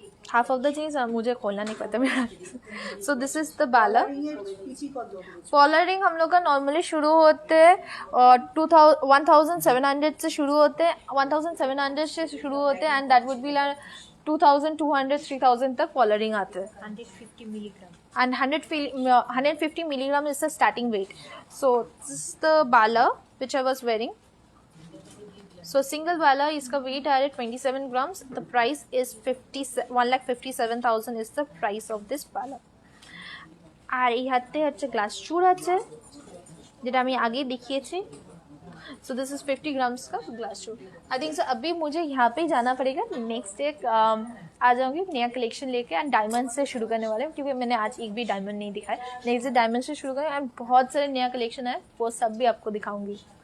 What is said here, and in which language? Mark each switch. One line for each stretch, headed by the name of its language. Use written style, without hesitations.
Hindi: Half of the चीज़ मुझे खोलना नहीं पता मेरा।
English: So this is the बाला।
Hindi: पॉलर ring हम लोग का नॉर्मली शुरू होते हैं 1,700 से शुरू होते हैं, 1,700 से शुरू होते हैं एंड दैट वुड बी 2,200 3,000 तक पॉलर रिंग आते हैं
English: 150 milligram. and 150 milligram is the starting weight. So this is the bala which I was wearing. So single bala
Hindi: इसका weight आ रहा है
English: 27 grams. The price is 1,57,000 is the price of this bala.
Bangla: আর এই হাতে হচ্ছে glass চূড় আছে যেটা আমি আগে দেখিয়েছি।
Hindi: सो दिस इज 50 ग्राम्स का ग्लास चूड़। आई थिंक सो अभी मुझे यहाँ पे ही जाना पड़ेगा, नेक्स्ट डे आ जाऊँगी नया कलेक्शन लेके एंड डायमंड से शुरू करने वाले हैं क्योंकि मैंने आज एक भी डायमंड नहीं दिखाया। नेक्स्ट डे डायमंड से शुरू करें एंड बहुत सारे नया कलेक्शन है वो सब भी आपको दिखाऊंगी।